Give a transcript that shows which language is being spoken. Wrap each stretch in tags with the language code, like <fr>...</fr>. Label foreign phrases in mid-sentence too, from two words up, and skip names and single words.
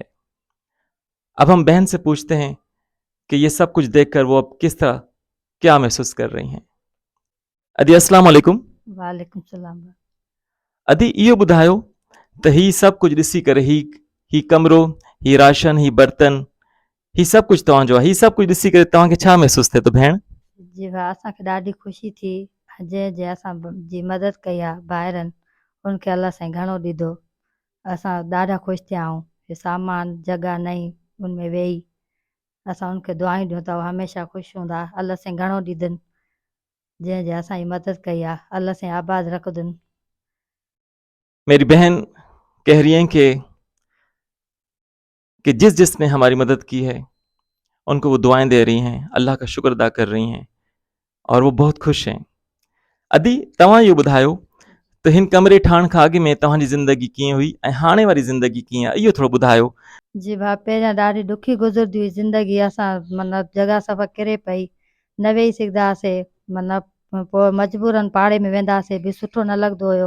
<ur>اب ہم بہن سے پوچھتے ہیں کہ یہ سب کچھ دیکھ کر وہ اب کس طرح کیا محسوس کر رہی ہیں.</ur> <sd>ادی السلام علیکم. وعلیکم السلام. ادی یہ بدھاؤ تو ہی سب کچھ ڈسی کر ہی کمرو، ہی راشن، ہی برتن، ہی سب کچھ تواں جو ہی سب کچھ ڈسی کر تواں کے چھا محسوس تھے تو بہن؟ جی اساں کے ॾाढी خوشی थी जे असां जी मदद कई आहे ॿाहिरनि, उनखे अलाह साईं घणो ॾिधो. असां ॾाढा ख़ुशि थिया आहियूं. हे सामान जॻह नई उनमें वेही असां उनखे दुआऊं ॾियूं था, हमेशह ख़ुशि हूंदा. अलाह साईं घणो ॾिधनि जंहिं असांजी मदद कई आहे. अलाह साईं आबाद रखदुनि.</sd> <ur>میری بہن کہہ رہی ہیں کہ جس نے ہماری مدد کی ہے ان کو وہ دعائیں دے رہی ہیں، اللہ کا شکر ادا کر رہی ہیں اور وہ بہت خوش ہیں.</ur> <sd>ادی تواں یہ بدھاؤ त हिन कमरे ठाहिण खां अॻु में तव्हांजी ज़िंदगी कीअं हुई ऐं हाणे वारी ज़िंदगी कीअं आहे, इहो थोरो ॿुधायो। जी भाउ, पहिरियां ॾाढी ॾुखी गुज़रदी हुई ज़िंदगी। असां मतिलबु जॻह सफ़ा किरे पई, न वेही सघंदा हुआसीं। मतिलबु पोइ मजबूरन पाड़े में वेंदा हुआसीं, बि सुठो न लॻंदो हुयो।</sd>